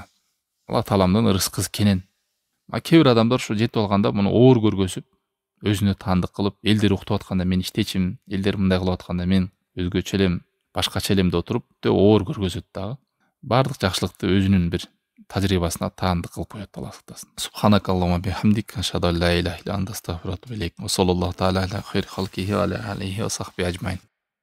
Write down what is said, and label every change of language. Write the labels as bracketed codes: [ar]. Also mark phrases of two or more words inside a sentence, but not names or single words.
[ky] Алла тааламдын ырыскысы кенен. Кээ бир адамдар ушу жетип алганда муну оор көргөзүп, өзүнө таандык кылып, элдер уктуп атканда мен иштечимин, элдер мындай кылып атканда мен өзгөчө элем, башкача элем деп отуруп, оор көргөзөт дагы. Бардык жакшылыкты өзүнүн бир тажрыйбасына таандык кылып коет, Алла сактасын. [ar] سبحانك اللهم وبحمدك أشهد أن لا إله إلا أنت أستغفرك وأتوب إليك. وصلى الله تعالى على خير خلقه وعلى آله وصحبه أجمعين.